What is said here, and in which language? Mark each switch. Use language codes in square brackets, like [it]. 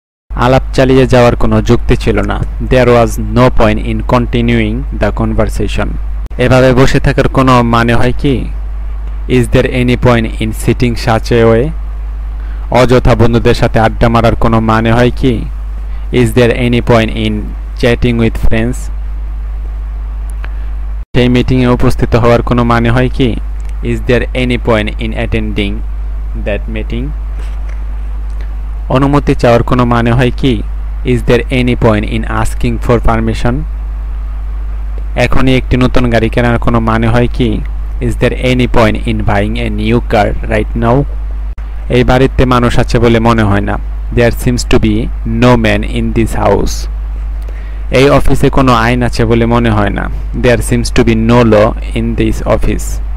[bn] আলাপ চালিয়ে যাওয়ার কোনো যুক্তি ছিল না। [en] There was no point in continuing the conversation. [bn] এভাবে বসে থাকার কোনো মানে হয় কি? [en] Is there any point in sitting such a way. [bn] অযথা বন্ধুদের সাথে আড্ডা মারার কোনো মানে হয় কি? [en] Is there any point in chatting with friends? [bn] সেই মিটিংয়ে উপস্থিত হওয়ার কোনো মানে হয় কি? [en] Is there any point in attending that meeting? [bn] অনুমতি চাওয়ার কোনো মানে হয় কি? [en] Is there any point in asking for permission? [bn] এখনই একটি নতুন গাড়ি কেনার কোনো মানে হয় কি? [en] Is there any point in buying a new car right now? [bn] এই বাড়িতে মানুষ আছে বলে মনে হয় না। [en] There seems to be no man in this house. [bn] এই অফিসে কোনো আইন আছে বলে মনে হয় না। [en] There seems to be no law in this office.